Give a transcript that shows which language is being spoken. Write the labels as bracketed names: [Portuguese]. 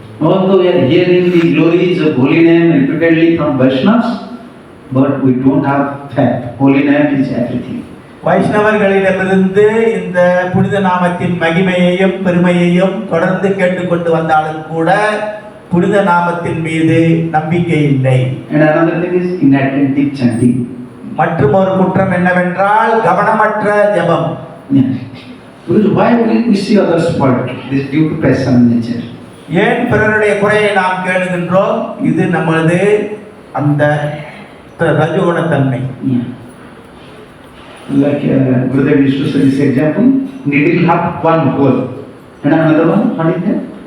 [English] Although we are hearing the glories of holy name repeatedly from Vaishnavas, but we don't have faith. Holy name is everything. [Tamil] வைஷ்ணவர்களிடமிருந்து இந்த புனித நாமத்தின் மகிமையையும் பெருமையையும் தொடர்ந்து கேட்டுக்கொண்டு வந்தாலும் கூட புனித நாமத்தின் மீது நம்பிக்கை இல்லை. [English] And another thing is inattentive chanting. [Tamil] மற்றும் ஒரு குற்றம் என்னவென்றால் கவனமற்ற ஜெபம். [English] Because why we see others fault? This is due to passion nature. [Tamil] ஏன் பிறருடைய குறையை நாம் கேளுகின்றோம்? இது நமது அந்த ரஜோகுணத்தன்மை. [English] Like Gurudev used to say this example, needle have one hole and another one, what is that?